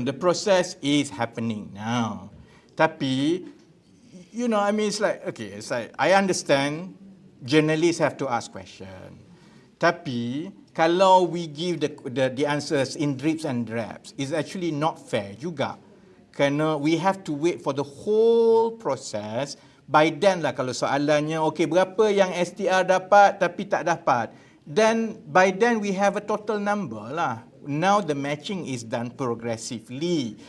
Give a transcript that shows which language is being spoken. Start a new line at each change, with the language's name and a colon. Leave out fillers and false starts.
English: The process is happening now. Tapi, it's like, okay, it's like, I understand journalists have to ask questions.
Malay: Tapi, kalau
English: we give the answers in drips and drabs, it's actually not fair juga. Kerana we have to wait for the whole process. By then
Malay: lah kalau soalannya, okay, berapa yang STR dapat tapi tak dapat.
English: Then, by then we have a total number lah. Now the matching is done progressively.